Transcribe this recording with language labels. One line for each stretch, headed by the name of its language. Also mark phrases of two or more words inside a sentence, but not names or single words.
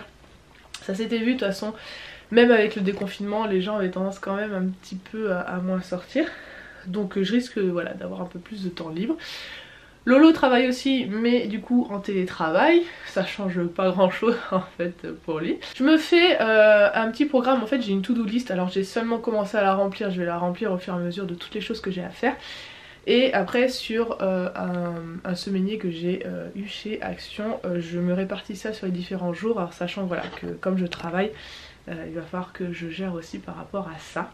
French: Ça s'était vu de toute façon, même avec le déconfinement, les gens avaient tendance quand même un petit peu à moins sortir. Donc je risque voilà, d'avoir un peu plus de temps libre. Lolo travaille aussi, mais du coup en télétravail, ça change pas grand chose en fait pour lui. Je me fais un petit programme, en fait j'ai une
English: to-do list,
French: alors j'ai seulement commencé à la remplir, je vais la remplir au fur et à mesure de toutes les choses que j'ai à faire. Et après sur un semainier que j'ai eu chez Action, je me répartis ça sur les différents jours, alors sachant voilà que comme je travaille, il va falloir que je gère aussi par rapport à ça.